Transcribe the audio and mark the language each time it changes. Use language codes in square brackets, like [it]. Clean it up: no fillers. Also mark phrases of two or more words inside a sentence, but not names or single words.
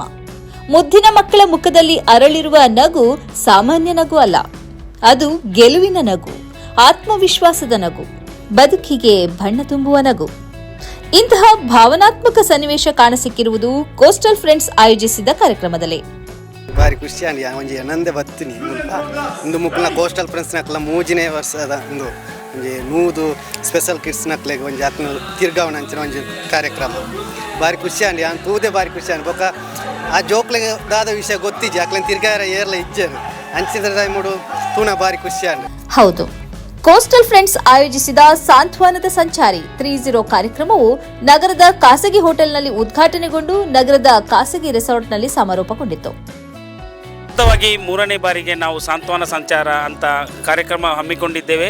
[kn] ಮುದ್ದಿನ ಮಕ್ಕಳ ಮುಖದಲ್ಲಿ ಅರಳಿರುವ ನಗು ಸಾಮಾನ್ಯ ನಗು ಅಲ್ಲ, ಅದು ಗೆಲುವಿನ ನಗು, ಆತ್ಮವಿಶ್ವಾಸದ ನಗು, ಬದುಕಿಗೆ ಬಣ್ಣ ತುಂಬುವ ನಗು. ಇಂತಹ ಭಾವನಾತ್ಮಕ ಸನ್ನಿವೇಶ ಕಾಣಸಿಕ್ಕಿರುವುದು ಕೋಸ್ಟಲ್ ಫ್ರೆಂಡ್ಸ್ ಆಯೋಜಿಸಿದ ಕಾರ್ಯಕ್ರಮದಲ್ಲಿ. [tcy] ಬಾರಿ ಖುಷಿ ಅಂಡಿ ಒಂಜಿ ನಂದೆ ಬತ್ತೀನಿ ಇಂದು ಮುಕ್ಕಲ್ನ ಕೋಸ್ಟಲ್ ಫ್ರೆಂಡ್ಸ್ ನಕ್ಲ ಮೂಜಿನೇ ವರ್ಷದ ಒಂದು ಒಂಜಿ ನೂದು [en] special kids [tcy] ನಕ್ಲೆಗ್ ಒಂಜಿ ಆತ್ಮ ತಿರ್ಗಾವಣ ಅಂಚಿನ ಒಂಜಿ ಕಾರ್ಯಕ್ರಮ ಬಾರಿ ಖುಷಿ ಅಂಡಿ ಅಂತ ತೂದೆ ಬಾರಿ ಖುಷಿ ಅಂಡಿ ಬೊಕ್ಕ ಆ ಜೋಕ್ಲೆಗೆ ದಾದ ವಿಷಯ ಗೊತ್ತಿಜ್ಜಿ ಆಕ್ಲೆನ್ ತಿರ್ಗಾರ ಏರ್ಲ ಇಜ್ಜೇನು ಅಂಚಿನ ಟೈಮುಡು ತೂನ ಬಾರಿ ಖುಷಿ ಅಂಡಿ. [kn] ಹೌದು, ಕೋಸ್ಟಲ್ ಫ್ರೆಂಡ್ಸ್ ಆಯೋಜಿಸಿದ ಸಾಂತ್ವನದ ಸಂಚಾರಿ 30 ಕಾರ್ಯಕ್ರಮವು ನಗರದ ಖಾಸಗಿ ಹೋಟೆಲ್ನಲ್ಲಿ ಉದ್ಘಾಟನೆಗೊಂಡು ನಗರದ ಖಾಸಗಿ ರೆಸಾರ್ಟ್ನಲ್ಲಿ ಸಮಾರೋಪಗೊಂಡಿತು. ಮೂರನೇ ಬಾರಿಗೆ ನಾವು ಸಾಂತ್ವನ ಸಂಚಾರ ಅಂತ ಕಾರ್ಯಕ್ರಮ ಹಮ್ಮಿಕೊಂಡಿದ್ದೇವೆ.